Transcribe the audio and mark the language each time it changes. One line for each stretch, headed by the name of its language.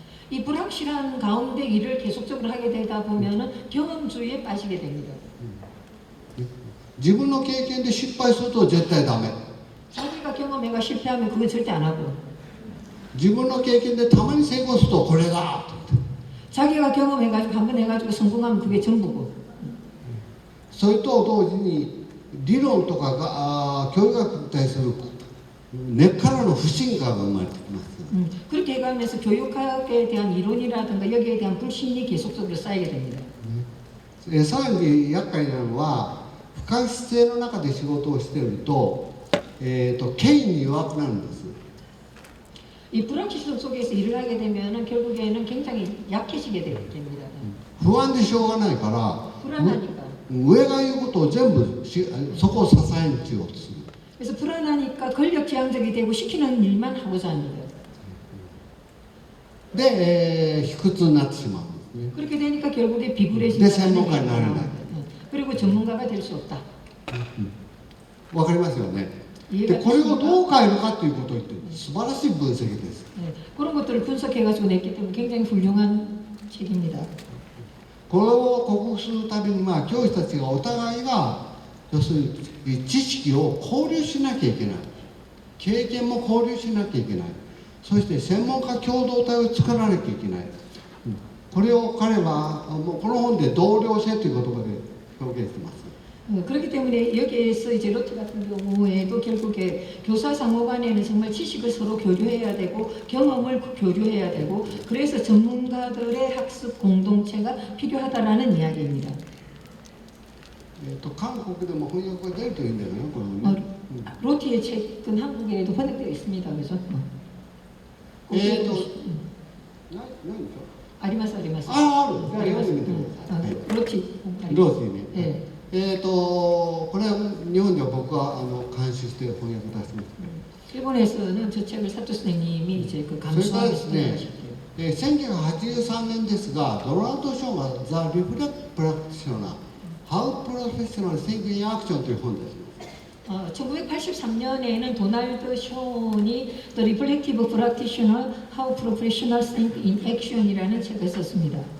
Korean: 이 불확실한 가운데 일을 계속적으로 하게 되다 보면은 경험주의에 빠지게 됩니다.
Japanese: 自分の経験で失敗すると絶対ダメ。
Korean: 자기가 경험해가 실패하면 그건 절대 안 하고
Japanese: 自分の経験でたまに成功するとこれだと言って
Korean: 자기가 경험해가지고 한번 해가지고 성공하면 그게 전부고
Japanese: それと同時に理論とかが教育学に対する根っからの不信感が生まれてきます。
Korean: 그렇게 해가면서 교육학에 대한 이론이라든가 여기에 대한 불신이 계속적으로 쌓이게 됩니다.
Japanese: さらに厄介なのは不確実性の中で仕事をしていると、権威に弱くなるんです。
Korean: 이 불확실성 속에서 일을 하게 되면 결국에는 굉장히 약해지게 됩니다.
Japanese: 不安でしょうがないから
Korean: 불안하니까.
Japanese: 上が言うことを全部そこを支えにしようとする。
Korean: 그래서 불안하니까 권력지향적이 되고 시키는 일만 하고자 합니다.
Japanese: で、卑屈になってしまうんですね。
Korean: 그렇게 되니까 결국에 비굴해진다는
Japanese: 내専門家になれない。
Korean: 그리고 전문가가 될 수 없다.
Japanese: わかりますよね。で
Korean: 이해가
Japanese: これを
Korean: 되십니까?
Japanese: どう変えるかということを言って素晴らしい分析です。
Korean: 네, 그런 것들을 분석해가지고 냈기 때문에 굉장히 훌륭한 책입니다.
Japanese: これを克服するためには教師たちがお互いが要するに知識を交流しなきゃいけない、経験も交流しなきゃいけない、そして専門家共同体を作らなきゃいけない、これを彼はもうこの本で同僚性という言葉で表現しています。
Korean: 그렇기 때문에 여기에서 이제 로트 같은 경우에도 결국에 교사 상호 간에는 정말 지식을 서로 교류해야 되고 경험을 교류해야 되고 그래서 전문가들의 학습 공동체가 필요하다라는 이야기입니다.
Japanese: 韓国でも翻訳が出るといいんだよね、これもね。
Korean: 로티의 책은 한국에도 번역되어 있습니다. 그래서
Japanese: 何でしょう。 아리마스 아리마스. ある。じゃあ読んでみてください。
Korean: 로티.
Japanese: ローシーね。
Korean: 네.
Japanese: これは日本では僕は監修して翻訳出してます。
Korean: 일본에서는 저 책을 사토 선생님이 이제 그 감수하면서 번역하셨대요.
Japanese: 1983年ですが、ドナルド・ショーンが「ザ・リフレクト・プラクティショナー How Professional Thinking in Action」という本です。
Korean: 1983년에는 도널드 쇼니 The Reflective Practitioner How Professionals Think in Action이라는 책을 썼습니다.